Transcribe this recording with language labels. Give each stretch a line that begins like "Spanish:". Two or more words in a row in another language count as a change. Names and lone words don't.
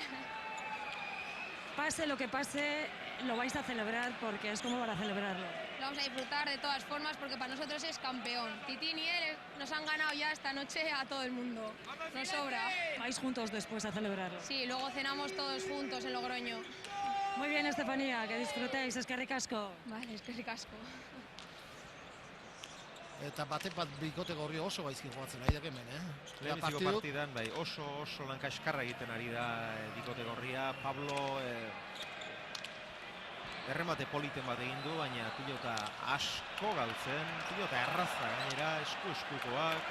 Spanish: Pase lo que pase, lo vais a celebrar porque es como para celebrarlo. Lo vamos a disfrutar de todas formas porque para nosotros es campeón. Titín y él nos han ganado ya esta noche a todo el mundo. Nos sobra. ¿Vais juntos después a celebrarlo? Sí, luego cenamos todos juntos en Logroño. Muy bien, Estefanía, que disfrutéis,
Basque: eskerrik asko. Vale, eskerrik asko. Eta batek bat bikote gorri oso gaizki joatzen ari hemen, Lehenbiziko partidan, bai, oso lanka eskarra egiten ari da bikote gorria. Pablo erremate politen bat egin du, baina pilota asko galtzen, pilota erraza gainera, eskukoak.